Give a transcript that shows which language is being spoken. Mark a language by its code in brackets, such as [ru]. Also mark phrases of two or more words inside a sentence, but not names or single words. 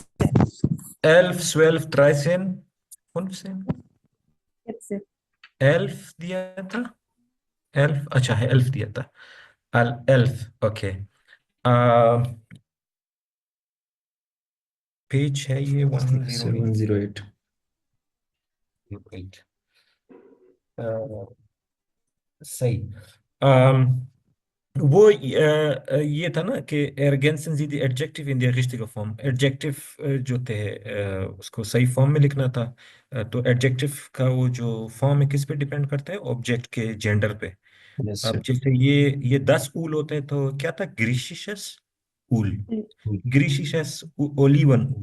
[ur] 11، 12، 13، 15 11 دیا تھا 11 اچھا ہے 11 دیا تھا 11 اوکے پیج ہے یہ 108 صحیح وہ یہ تھا نا کہ [de] ergänzen Sie die Adjective in die richtige Form [ur] Adjective جو تھے اس کو صحیح فارم میں لکھنا تھا تو ایڈجیکٹو کا وہ جو فارم ہے کس پہ ڈیپینڈ کرتا ہے آبجیکٹ کے جینڈر پہ [en] Yes, [ur] اب [en] sir. [ur] جیسے یہ 10 اول ہوتے ہیں تو کیا تھا [de] griechisches Öl griechische Oliven